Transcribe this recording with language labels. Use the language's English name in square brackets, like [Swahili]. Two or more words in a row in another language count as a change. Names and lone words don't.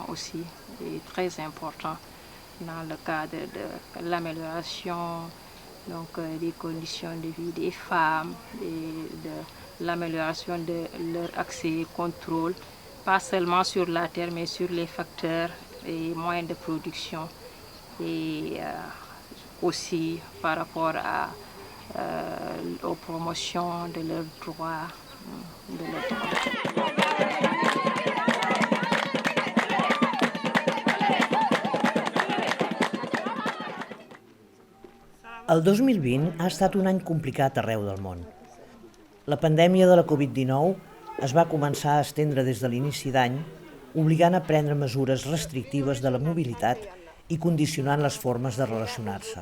[French] aussi est très important dans le cadre de l'amélioration des conditions de vie des femmes et de l'amélioration de leur accès et contrôle, pas seulement sur la terre, mais sur les facteurs et moyens de production, et aussi par rapport aux promotions de leurs droits. [Catalan] El 2020 ha estat un any complicat arreu del món. La pandèmia de la Covid-19 es va començar a estendre des de l'inici d'any, obligant a prendre mesures restrictives de la mobilitat i condicionant les formes de relacionar-se.